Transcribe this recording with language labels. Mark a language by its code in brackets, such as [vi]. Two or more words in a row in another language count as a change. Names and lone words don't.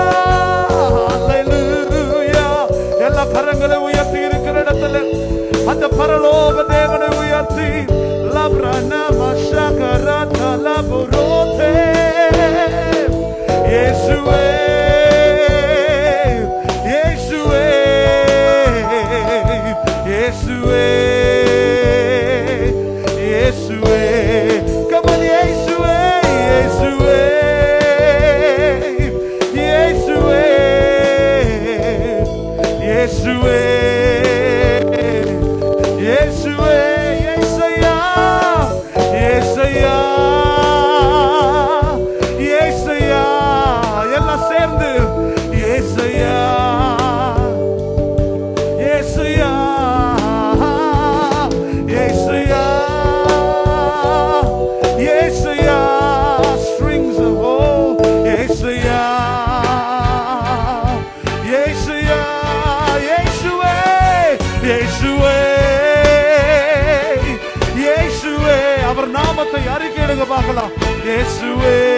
[ta] hallelujah எல்லா கரங்களை உயர்த்தி இருக்கிற இடத்துல அந்த பரலோக தேவனை உயர்த்தி லப்ரன மஷகரத லபுரோதே இயேசுவே இயேசுவே இயேசுவே இயேசுவே [en] come on [ta] இயேசுவே இயேசுவே இயேசுவே இயேசுவே இயேசுவே இயேசையா இயேசையா இயேசையா எல்லாம் சேர்ந்து இயேசையா இயேசையா இயேசையா இயேசையா [en] strings of hope [ta] இயேசையா இயேசையா இயேசுவே இயேசுவே இயேசுவே அவர் நாமத்தை அறிக்கையிடுங்க பார்க்கலாம் இயேசுவே